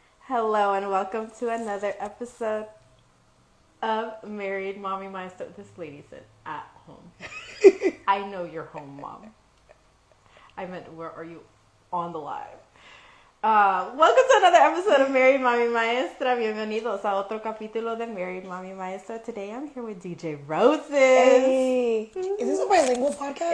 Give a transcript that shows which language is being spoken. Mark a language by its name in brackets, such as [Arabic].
[English] Hello and welcome to another episode of Married.Mommy.Maestra. This lady said at home. I know you're home, Mom. I meant, where are you on the live? Welcome to another episode of Married.Mommy.Maestra. [Spanish] Bienvenidos a otro capítulo de Married.Mommy.Maestra. [English] Today I'm here with DJ Rosez. Hey, is this a bilingual podcast?